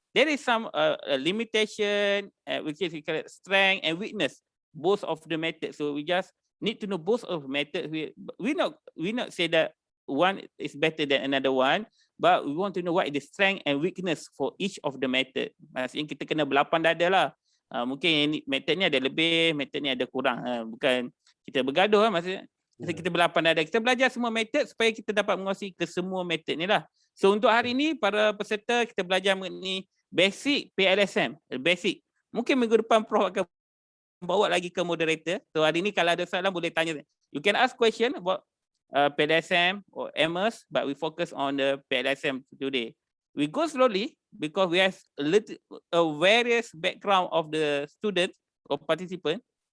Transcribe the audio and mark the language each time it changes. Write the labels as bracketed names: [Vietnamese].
[English] There is some limitation, which is we call it strength and weakness, both of the methods. So we just need to know both of methods. We not say that one is better than another one, but we want to know what is the strength and weakness for each of the method. [Malay] Maksudnya kita kena berlapan dada lah. Mungkin yang method ni ada lebih, method ni ada kurang. Bukan kita bergaduh, maksudnya kita berlapan dada. Kita belajar semua method supaya kita dapat menguasai ke semua method ni lah. So untuk hari ni para peserta kita belajar mengenai basic PLSM, basic. Mungkin minggu depan Prof akan bawa lagi ke moderator. So hari ni kalau ada soalan boleh tanya. [English] You can ask question about PLSM or MS, but we focus on the PLSM today. We go slowly because we have a various background of the students or participant.